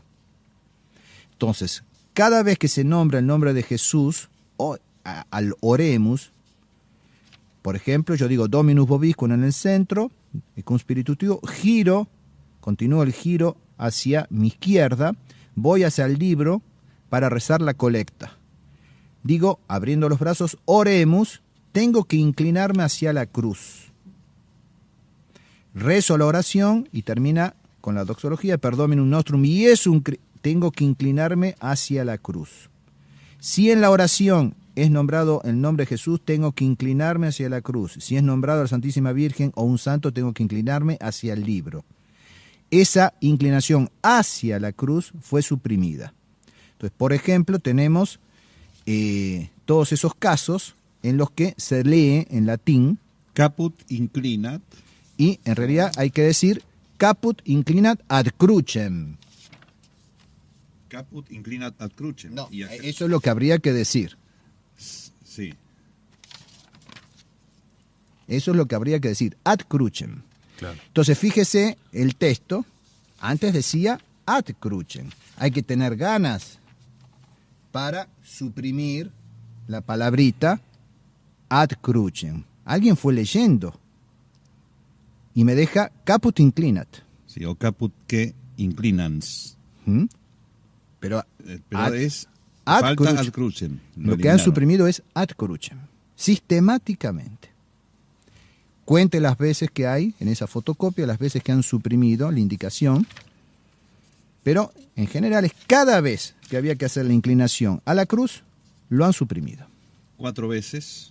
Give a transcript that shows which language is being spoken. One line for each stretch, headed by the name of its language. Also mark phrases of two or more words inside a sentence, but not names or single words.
Spanish: Entonces, cada vez que se nombra el nombre de Jesús, al oremus, por ejemplo, yo digo
Latin: Dominus vobiscum
Spanish: en el centro, y con spiritutivo, giro, continúo el giro hacia mi izquierda, voy hacia el libro para rezar la colecta. Digo, abriendo los brazos, oremus, tengo que inclinarme hacia la cruz. Rezo la oración y termina con la doxología,
Latin: per Dominum nostrum,
Spanish: y tengo que inclinarme hacia la cruz. Si en la oración es nombrado el nombre de Jesús, tengo que inclinarme hacia la cruz. Si es nombrado la Santísima Virgen o un santo, tengo que inclinarme hacia el libro. Esa inclinación hacia la cruz fue suprimida. Entonces, por ejemplo, tenemos todos esos casos en los que se lee en latín
Latin: Caput inclinat.
Spanish: Y en realidad hay que decir
Latin: caput inclinat ad crucem. Caput inclinat ad crucem.
Spanish: No, eso es lo que habría que decir. Sí. Eso es lo que habría que decir,
Latin: ad crucem.
Spanish: Claro. Entonces, fíjese el texto, antes decía
Latin: ad crucem.
Spanish: Hay que tener ganas para suprimir la palabrita
Latin: ad crucem.
Spanish: Alguien fue leyendo y me deja
Latin: caput inclinat.
Spanish: Sí, o
Latin: caput que inclinans.
Spanish: ¿Mm? Pero es ad falta crucem.
Latin: ad crucem.
Spanish: Lo que han suprimido es
Latin: ad crucem,
Spanish: sistemáticamente. Cuente las veces que hay en esa fotocopia, las veces que han suprimido la indicación, pero en general es cada vez que había que hacer la inclinación a la cruz, lo han suprimido. 4 veces.